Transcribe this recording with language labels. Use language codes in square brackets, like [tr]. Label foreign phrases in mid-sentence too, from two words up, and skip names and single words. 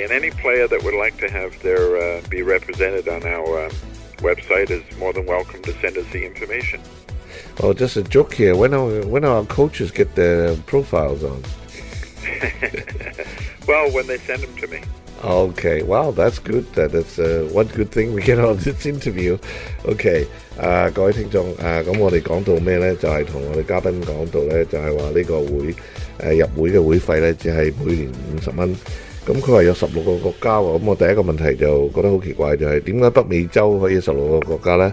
[en] And any player that would like to have their be represented on our website is more than welcome to send us the information. Oh, just a joke here. When our coaches get their profiles on? Well, when they send them to me. Okay, wow, that's good. That's one good thing we get on this interview. [yue] Okay, 各位聽眾，咁我哋講到咩呢？就係同我哋嘉賓講到呢，就係話呢個會入會嘅會費呢，只係每年50蚊。咁佢話有16個國家喎，咁我第一個問題就覺得好奇怪，就係點解北美洲可以16個國家呢？